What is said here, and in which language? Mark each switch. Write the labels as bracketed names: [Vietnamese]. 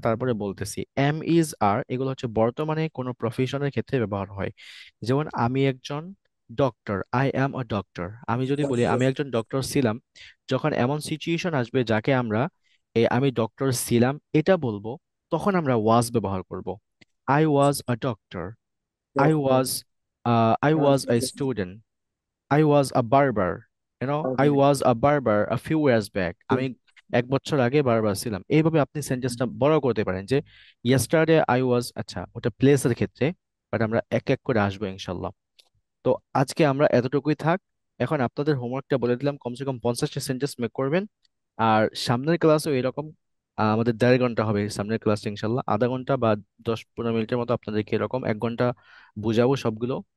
[Bangla] তারপরে বলতেছি, ইজ আর এগুলো হচ্ছে বর্তমানে কোনো প্রফেশনের ক্ষেত্রে ব্যবহার হয়। যেমন আমি একজন doctor, [English] I am a doctor. [Bangla] আমি যদি বলি আমি একজন ডক্টর ছিলাম, যখন এমন সিচুয়েশন আসবে যাকে আমরা আমি ডক্টর ছিলাম এটা বলবো, তখন আমরা ওয়াজ ব্যবহার করব। [English] I was a doctor, I was I was a student, I was a barber, I was a barber a few years back. [Bangla] আমি 1 বছর আগে বারবার ছিলাম। এইভাবে আপনি সেন্টেন্সটা বড় করতে পারেন যে [English] yesterday I was, [Bangla] আচ্ছা ওটা প্লেসের ক্ষেত্রে, বাট আমরা এক এক করে আসবো ইনশাল্লাহ। তো আজকে আমরা এতটুকুই থাক। এখন আপনাদের হোমওয়ার্কটা বলে দিলাম, কমসে কম 50টা সেন্টেন্স মেক করবেন। আর সামনের ক্লাসও এরকম আমাদের 1.5 ঘন্টা হবে সামনের ক্লাস, ইনশাল্লাহ আধা ঘন্টা বা 10-15 মিনিটের মতো আপনাদেরকে এরকম 1 ঘন্টা বুঝাবো সবগুলো।